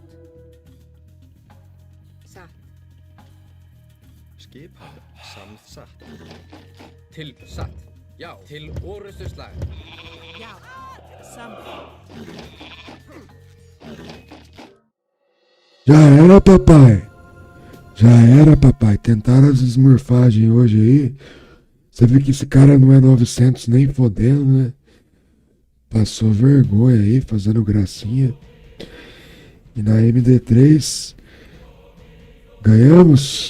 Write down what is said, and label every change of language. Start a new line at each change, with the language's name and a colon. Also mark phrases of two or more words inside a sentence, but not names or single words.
Icelandic: Skipan, satt. Til, satt. Já, til orustu slag. Já, samþykkt.
Portuguese: Já era, papai. Tentaram as smurfagens hoje aí. Você vê que esse cara não é 900 nem fodendo, né? Passou vergonha aí, fazendo gracinha. E na MD3 ganhamos.